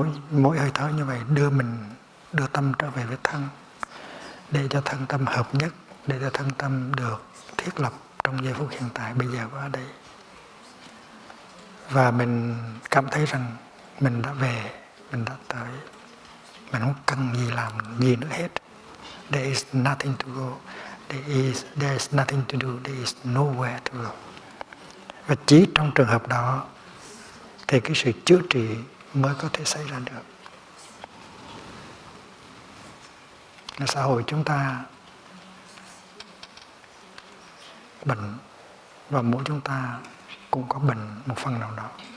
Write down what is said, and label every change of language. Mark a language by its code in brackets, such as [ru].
[vi] Mỗi hơi thở như vậy đưa tâm trở về với thân, để cho thân tâm hợp nhất, để cho thân tâm được thiết lập trong giây phút hiện tại bây giờ và ở đây. Và mình cảm thấy rằng mình đã về, mình đã tới, mình không cần gì làm gì nữa hết. [en] There is nothing to go, there is nothing to do, there is nowhere to go. [vi] Và chỉ trong trường hợp đó thì cái sự chữa trị mới có thể xảy ra được. Xã hội chúng ta bệnh, và mỗi chúng ta cũng có bệnh một phần nào đó.